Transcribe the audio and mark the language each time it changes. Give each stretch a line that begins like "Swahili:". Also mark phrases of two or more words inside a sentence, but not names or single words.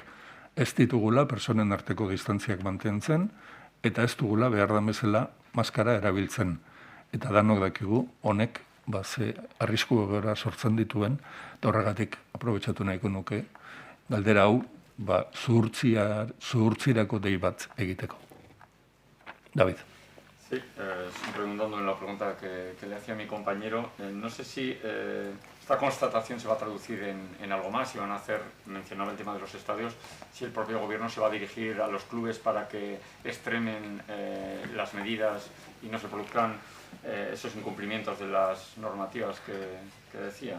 Basque: Ez ditugula personen arteko distantziak mantentzen eta ez dugula behar da bezala maskara erabiltzen. Eta danok dakigu honek ze arrisku egoera sortzen dituen, eta horregatik aprobetxatu nahiko nuke, galdera hau, zuhurtzirako dei bat egiteko. David.
Spanish: Sí, redundando en la pregunta que le hacía mi compañero, no sé si esta constatación se va a traducir en algo más, si van a hacer, mencionaba el tema de los estadios, si el propio gobierno se va a dirigir a los clubes para que extremen las medidas y no se produzcan esos incumplimientos de las normativas que decía.